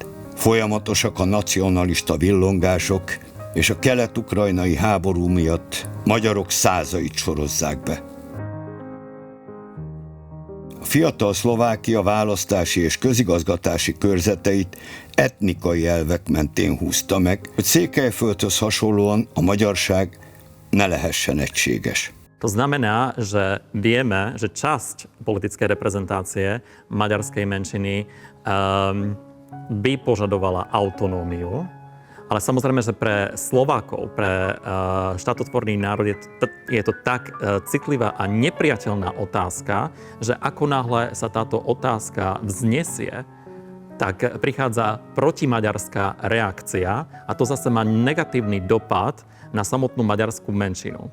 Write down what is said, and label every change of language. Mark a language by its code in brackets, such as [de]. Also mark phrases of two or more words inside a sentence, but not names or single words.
[hu] Folyamatosak a nacionalista villongások, és a kelet-ukrajnai háború miatt magyarok százait sorozzák be. A fiatal Szlovákia választási és közigazgatási körzeteit etnikai elvek mentén húzta meg, hogy Székelyföldhöz hasonlóan a magyarság ne lehessen egységes. [sk] To znamená, že vieme, že časť politickej reprezentácie maďarskej menšiny by požadovala autonómiu Ale samozrejme, že pre Slovákov, pre štátotvorný národ je to tak citlivá a nepriateľná otázka, že ako náhle sa táto otázka vznesie, tak prichádza protimaďarská reakcia a to zase má negatívny dopad na samotnú maďarskú menšinu.